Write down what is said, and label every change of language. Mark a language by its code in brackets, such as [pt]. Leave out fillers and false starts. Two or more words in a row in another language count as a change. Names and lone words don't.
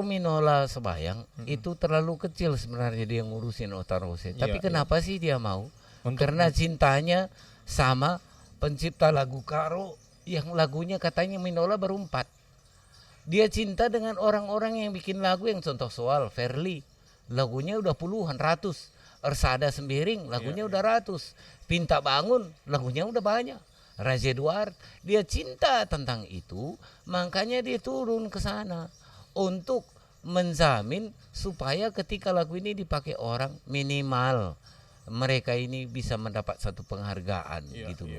[id] Minola Sebayang itu terlalu kecil sebenarnya dia ngurusin Otarose. Tapi kenapa sih dia mau? Karena cintanya sama pencipta lagu Karo yang lagunya katanya Minola baru 4. Dia cinta dengan orang-orang yang bikin lagu yang contoh soal Verly. Lagunya udah puluhan, ratus. Ersada Sembiring lagunya udah ratus. Pinta Bangun lagunya udah banyak. Raja Eduard dia cinta tentang itu, makanya dia turun ke sana untuk menjamin supaya ketika lagu ini dipakai orang minimal mereka ini bisa mendapat satu penghargaan gitu loh.